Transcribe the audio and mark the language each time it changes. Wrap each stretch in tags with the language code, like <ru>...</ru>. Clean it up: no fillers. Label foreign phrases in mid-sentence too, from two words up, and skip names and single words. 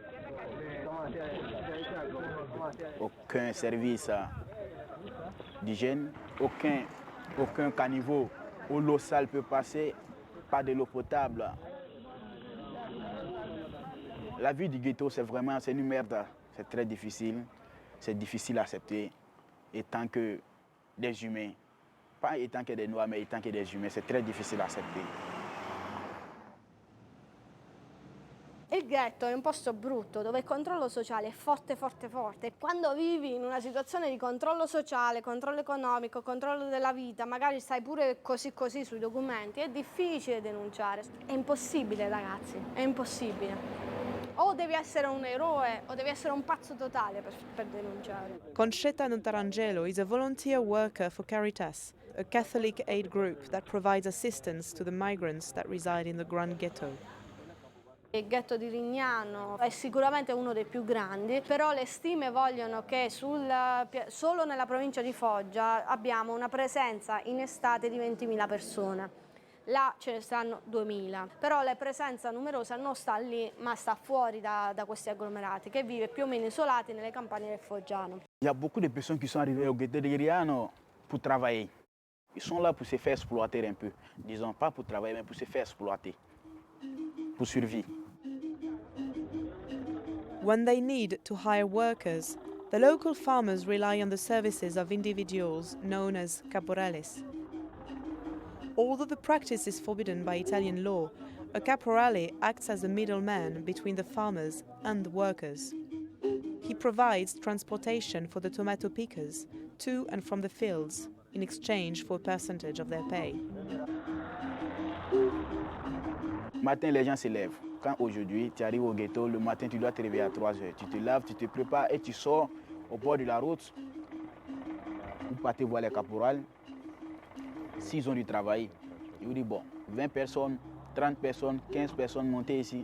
<fr>Aucun service d'hygiène, aucun caniveau où l'eau sale peut passer, pas de l'eau potable. La vie du ghetto, c'est une merde. C'est très difficile, c'est difficile à accepter, étant que des humains. Pas étant que des noirs, mais étant que des humains, c'est très difficile à accepter.</fr> <it>Il ghetto è un posto brutto dove il controllo sociale è forte, forte, forte. Quando vivi in una situazione di controllo sociale, controllo economico, controllo della vita, magari stai pure così sui documenti, è difficile denunciare. È impossibile, ragazzi, è impossibile. O devi essere un eroe o devi essere un pazzo totale per denunciare.</it> <en>Concetta Notarangelo is a volunteer worker for Caritas, a Catholic aid group that provides assistance to the migrants that reside in the Grand Ghetto.</en> <it>Il ghetto di Rignano è sicuramente uno dei più grandi, però le stime vogliono che solo nella provincia di Foggia abbiamo una presenza in estate di 20.000 persone. Là ce ne stanno 2.000, però la presenza numerosa non sta lì, ma sta fuori da questi agglomerati, che vive più o meno isolati nelle campagne del Foggiano.</it> <fr>Il y a beaucoup de personnes qui sont arrivées au ghetto de Rignano pour travailler. Ils sont là pour se faire exploiter un peu. Disons, pas pour travailler, mais pour se faire exploiter, pour survivre.</fr> <en>When they need to hire workers, the local farmers rely on the services of individuals known as caporales. Although the practice is forbidden by Italian law, a caporale acts as a middleman between the farmers and the workers. He provides transportation for the tomato pickers to and from the fields in exchange for a percentage of their pay.</en> <fr>Matin, les gens se lèvent. Quand aujourd'hui, tu arrives au ghetto, le matin, tu dois te réveiller à 3 heures. Tu te laves, tu te prépares et tu sors au bord de la route pour partir voir les caporales. S'ils ont du travail, ils vous disent, bon, 20 personnes, 30 personnes, 15 personnes, montez ici.</fr>